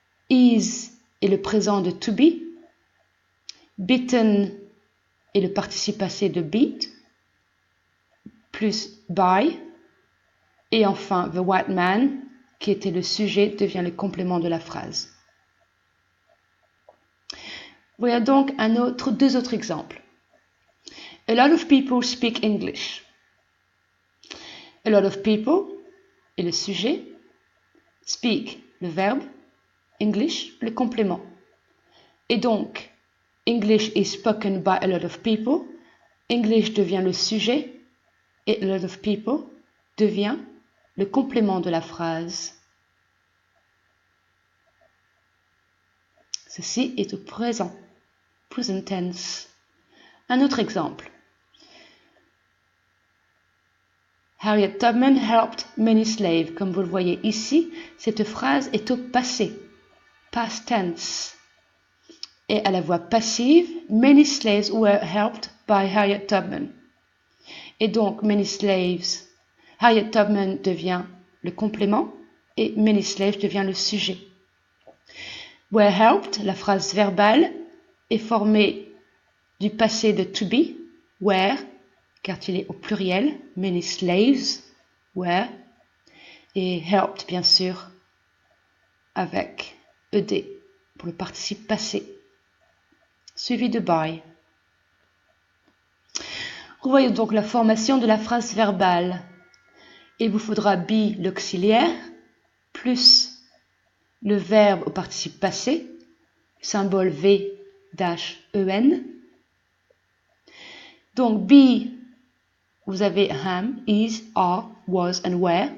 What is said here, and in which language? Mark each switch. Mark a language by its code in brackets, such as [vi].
[fr] Is est le présent de to be. Bitten est le participe passé de beat. Plus by. Et enfin, the white man qui était le sujet devient le complément de la phrase. Voilà donc deux autres exemples. [en] A lot of people speak English. A lot of people [fr] est le sujet. Speak, le verbe. English, le complément. Et donc, [en] English is spoken by a lot of people. [fr] English devient le sujet et a lot of people devient le complément de la phrase. Ceci est au présent, present tense. Un autre exemple. [en] Harriet Tubman helped many slaves. [fr] Comme vous le voyez ici, cette phrase est au passé, past tense. Et à la voix passive, [en] many slaves were helped by Harriet Tubman. [fr] Et donc, many slaves, Harriet Tubman devient le complément et many slaves devient le sujet. Were helped, la phrase verbale, est formée du passé de to be, were, car il est au pluriel, many slaves were, et helped, bien sûr, avec ed pour le participe passé, suivi de by. Revoyons donc la formation de la phrase verbale. Il vous faudra be l'auxiliaire, plus le verbe au participe passé, symbole V-EN. Donc be, vous avez am, is, are, was and were.